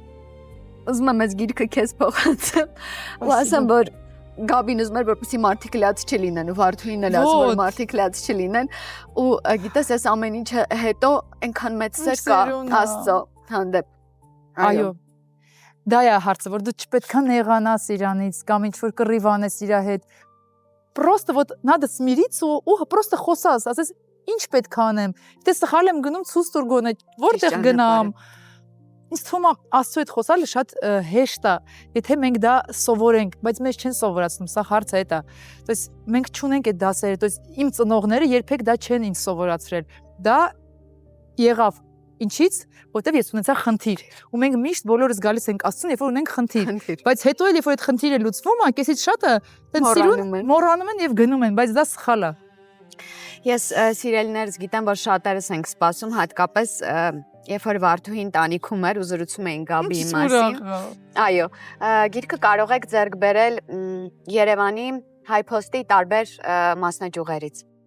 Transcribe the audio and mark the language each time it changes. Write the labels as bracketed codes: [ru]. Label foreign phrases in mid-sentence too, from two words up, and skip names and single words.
[hy] Ուզում եմ այս գիրքը քեզ փոխանցեմ։ Ու ասեմ, որ Գաբին ուզում էր, որպեսզի մարդիկ լաց չլինեն ու Վարդուհին էլ ասում որ մարդիկ լաց չլինեն ու գիտես այս ամեն ինչը հետո այնքան մեծ սեր կա Աստծո հանդեպ։ Այո։ դա է հարցը, որ դու չպետք է նեղանաս իրանից կամ ինչ որ կռիվանես իր հետ։ [ru] Просто вот надо смириться [hy] ու просто խոսած, ասես ինչ պետք է անեմ։ Դե սխալ եմ գնում ցույց տուր գոնե, որտեղ գնամ։ Ինձ թվում է Աստծո հետ խոսալը շատ հեշտ է, եթե մենք դա սովորենք, բայց մեզ չեն սովորացնում, սա հարցը է դա։ [ru] То есть [hy] մենք չունենք այդ դասերը, [ru] то есть [hy] իմ ծնողները երբեք դա չեն ինձ սովորացրել։ Դա եղավ ինչից, որտեվ ես ունեցա խնդիր, ու մենք միշտ բոլորս գալիս ենք Աստծուն, երբ որ ունենք խնդիր, բայց հետո էլ երբ որ այդ խնդիրը լուծվում է, կեսից շատը տենց սիրուն մոռանում են եւ գնում են, բայց դա սխալ է։ Ես սիրելիներս գիտեմ, որ շատերս ենք սպասում, հատկապես երբ որ Վարդուհին տանիքում էր ու զրուցում էին Գաբիի մասին։ Այո, գիրքը կարող եք ձեռք բերել Երևանի HiPost-ի տարբեր մասնաճյուղերից։